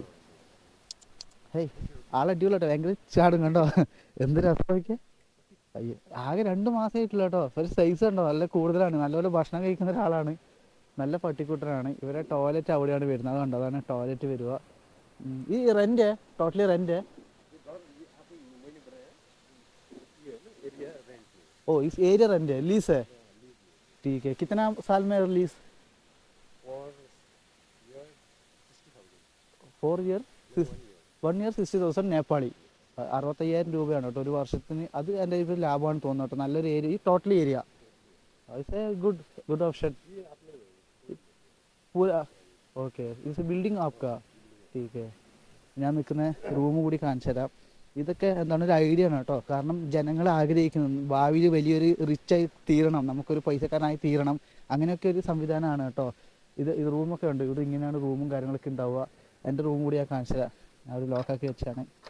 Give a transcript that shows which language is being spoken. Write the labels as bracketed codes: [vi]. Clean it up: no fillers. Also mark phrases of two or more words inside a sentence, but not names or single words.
[ml] ഹേയ്, ആളടിപൊളിയാട്ടോ, ഭയങ്കര ചാടും കണ്ടോ, എന്ത് രസമൊക്കെ. അയ്യോ, ആകെ 2 മാസമായിട്ടില്ല കേട്ടോ. ഒരു സൈസ് കണ്ടോ, നല്ല കൂടുതലാണ്, നല്ലപോലെ ഭക്ഷണം കഴിക്കുന്ന ഒരാളാണ്, നല്ല പട്ടിക്കുട്ടനാണ്. ഇവരെ ടോയ്ലറ്റ് അവിടെയാണ് വരുന്നത്, അത് കണ്ടോ, അതാണ് ടോയ്ലറ്റ് വരിക. ഈ [en] rent totally rent? [hi] ओ इस एरिया रेंट है, लीज है? ठीक है, कितना साल में लीज? [ml] 4 ഇയർ 1 ഇയർ 60,000 നേപ്പാളി, 65,000 രൂപയാണ് കേട്ടോ ഒരു വർഷത്തിന്. അത് എൻ്റെ ഇപ്പോൾ ലാഭമാണ് തോന്നുന്നു കേട്ടോ, നല്ലൊരു ഏരിയ, ഈ ടോട്ടൽ ഏരിയ. [en] It's a good option പൂരാ. Okay, it's building ആപ്കാ? [hi] ठीक है, [ml] ഞാൻ നിൽക്കുന്ന റൂം കൂടി കാണിച്ചു തരാം. ഇതൊക്കെ എന്താണ് ഒരു ഐഡിയ ആണ് കേട്ടോ, കാരണം ജനങ്ങൾ ആഗ്രഹിക്കുന്നത് ഭാവിയിൽ വലിയൊരു റിച്ചായി തീരണം, നമുക്കൊരു പൈസക്കാരനായി തീരണം, അങ്ങനെയൊക്കെ ഒരു സംവിധാനമാണ് കേട്ടോ ഇത്. റൂമൊക്കെ ഉണ്ട് ഇവിടെ, ഇങ്ങനെയാണ് റൂമും കാര്യങ്ങളൊക്കെ ഉണ്ടാവുക. എൻ്റെ റൂം കൂടി ഞാൻ കാണിച്ചു തരാം, ഞാൻ ഒരു ലോക്കാക്കി വെച്ചാണ്.